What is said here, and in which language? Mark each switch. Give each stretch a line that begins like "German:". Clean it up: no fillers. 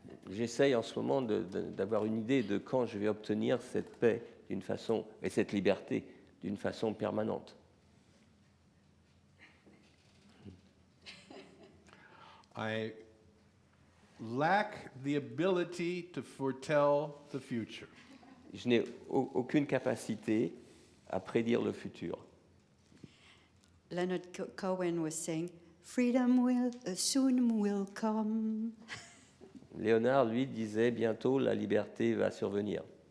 French: J'essaye en ce moment d'avoir une idée de quand je vais obtenir cette paix d'une façon, et cette liberté d'une façon permanente.
English: I lack the ability to foretell the future.
French: Je n'ai aucune capacité à prédire le futur.
English: Leonard Cohen was saying, "Freedom will soon will come."
French: Léonard, lui, disait bientôt la liberté va survenir.